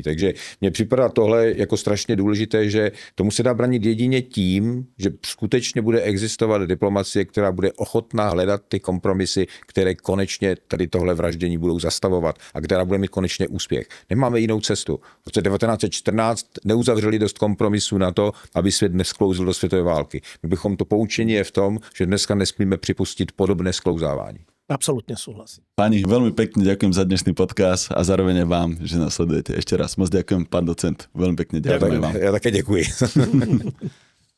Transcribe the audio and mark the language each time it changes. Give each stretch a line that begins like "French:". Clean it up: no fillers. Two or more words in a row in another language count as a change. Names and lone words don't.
Czech: Takže mně připadá tohle jako strašně důležité, že tomu se dá bránit jedině tím, že skutečně bude existovat diplomacie, která bude ochotná hledat ty kompromisy, které konečně tady tohle vraždění budou zastavovat a která bude mít konečně úspěch. Nemáme jinou cestu. V roce 1914 neuzavřeli dost kompromisů na to, aby svět nesklouzl do světové války. My bychom to poučení je v tom, že dneska nesmíme připustit podobné sklouzávání.
Slovak: Absolútne súhlasím. Pani, veľmi pekne ďakujem za dnešný podcast a zároveň aj vám, že nás sledujete. Ešte raz moc ďakujem, pán docent. Veľmi pekne ďakujem vám.
Czech: Já také děkuji.